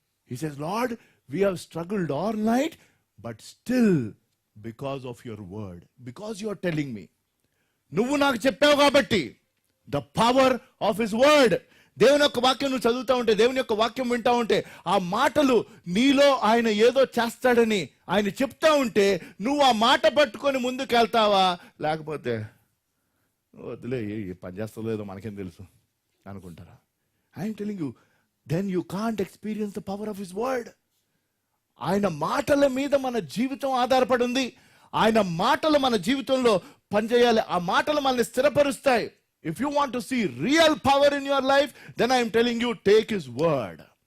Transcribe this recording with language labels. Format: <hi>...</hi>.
<en>he says, lord, we have struggled all night, but still because of your word, because you are telling me,</en> <te>నువ్వు నాకు చెప్పావు కాబట్టి,</te> <en>the power of his word.</en> <te>దేవుని యొక్క వాక్యం నువ్వు చదువుతా ఉంటే, దేవుని యొక్క వాక్యం వింటా ఉంటే, ఆ మాటలు నీలో ఆయన ఏదో చేస్తాడని ఆయన చెప్తా ఉంటే నువ్వు ఆ మాట పట్టుకొని ముందుకు వెళ్తావా? లేకపోతే వద్దులే, పని చేస్తలేదో మనకేం తెలుసు అనుకుంటారా?</te> <en>I'm telling you, then you can't experience the power of his word.</en> <te>ఆయన మాటల మీద మన జీవితం ఆధారపడి ఉంది. ఆయన మాటలు మన జీవితంలో పనిచేయాలి. ఆ మాటలు మనల్ని స్థిరపరుస్తాయి.</te> <en>If you want to see real power in your life, then I am telling you, take his word.</en>